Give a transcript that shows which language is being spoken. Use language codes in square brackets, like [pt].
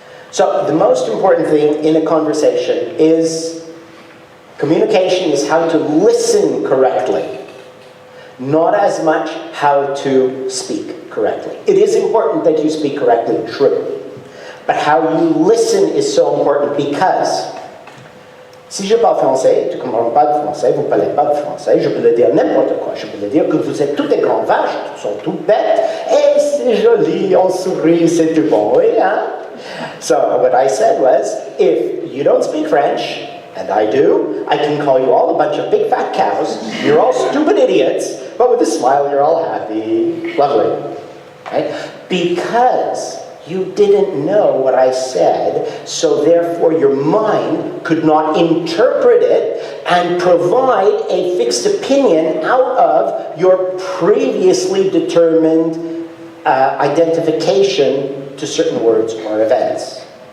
[en] So the most important thing in a conversation is communication is how to listen correctly, not as much how to speak correctly. It is important that you speak correctly, true. But how you listen is so important, because [fr] si je parle français, tu ne comprends pas de français, vous ne parlez pas de français, je peux le dire n'importe quoi. Je peux le dire que vous êtes tous des grands vaches, qui sont toutes bêtes, et c'est joli, on sourit, c'est tout bon, oui, hein? [en] So what I said was, if you don't speak French, and I do, I can call you all a bunch of big fat cows, you're all stupid idiots, but with a smile you're all happy. Lovely. Right? Because you didn't know what I said, so therefore your mind could not interpret it and provide a fixed opinion out of your previously determined identification to certain words or events.